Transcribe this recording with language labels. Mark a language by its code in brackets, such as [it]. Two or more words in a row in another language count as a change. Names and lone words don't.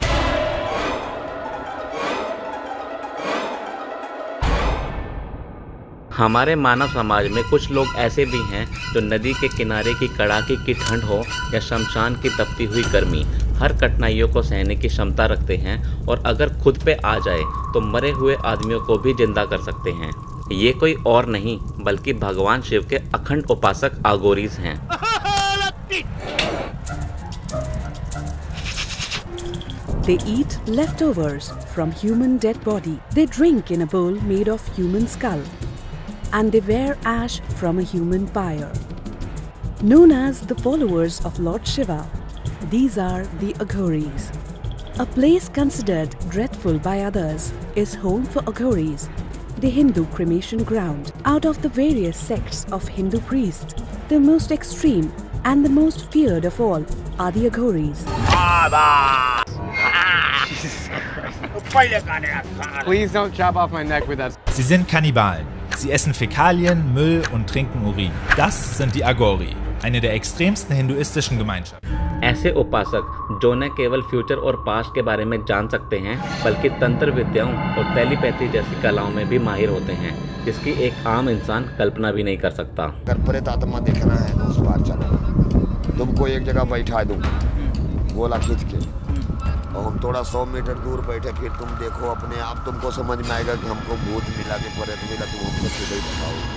[hi] हमारे मानव समाज में कुछ लोग ऐसे भी हैं जो नदी के किनारे की कड़ाके की ठंड हो या शमशान की तपती हुई गर्मी, हर कठिनाइयों को सहने की क्षमता रखते हैं और अगर खुद पे आ जाए तो मरे हुए आदमियों को भी जिंदा कर सकते हैं। ये कोई और नहीं बल्कि भगवान शिव के अखंड उपासक अघोरीज हैं। [en] They eat leftovers from human dead body. They drink in a bowl made of human skull. And they wear ash from a human pyre. Known as the followers of Lord Shiva, these are the Aghoris. A place considered dreadful by others is home for Aghoris, the Hindu cremation ground. Out of the various sects of Hindu priests, the most extreme and the most feared of all are the Aghoris. Please don't chop off my neck with that. [de] Sie sind Kannibalen. Sie essen Fäkalien, Müll und trinken Urin. Das sind die Aghori, eine der extremsten hinduistischen Gemeinschaften. [hi] ऐसे उपासक जो न केवल फ्यूचर और पास्ट के बारे में जान सकते हैं बल्कि तंत्र विद्याओं और टेलीपैथी जैसी कलाओं में भी माहिर होते हैं, जिसकी एक आम इंसान कल्पना भी नहीं कर सकता। अगर प्रेत आत्मा देखना है तो उस पार चलो, तुमको एक जगह बैठा दूँ गोला खींच के, और हम थोड़ा 100 मीटर दूर बैठे, फिर तुम देखो अपने आप तुमको समझ में आएगा कि हमको भूत मिला के प्रेत मिला, तुम हमसे खुद ही बताओ।